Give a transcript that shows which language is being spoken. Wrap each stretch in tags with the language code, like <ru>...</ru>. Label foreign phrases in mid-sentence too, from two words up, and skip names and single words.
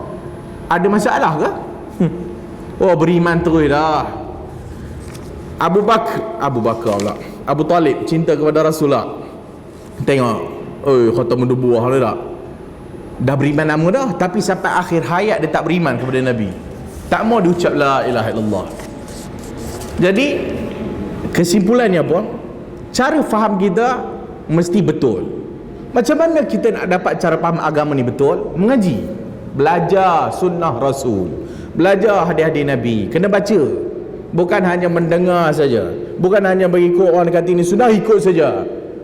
<ms>Ada masalah ke? Oh beriman terus dah. Abu Bakar pula, Abu Talib cinta kepada Rasulullah. Tengok,</ms> <ar>khatamun nubuwah</ar> <ms>dah. Dah beriman lama dah, tapi sampai akhir hayat dia tak beriman kepada Nabi. Tak mau diucap</ms> <ar>la ilaha illallah.</ar> <ms>Jadi kesimpulannya apa? Cara faham kita mesti betul. Macam mana kita nak dapat cara faham agama ni betul? Mengaji, belajar sunnah Rasul, belajar hadis-hadis Nabi. Kena baca, bukan hanya mendengar saja, bukan hanya mengikut orang kata ini sunnah ikut saja.</ms>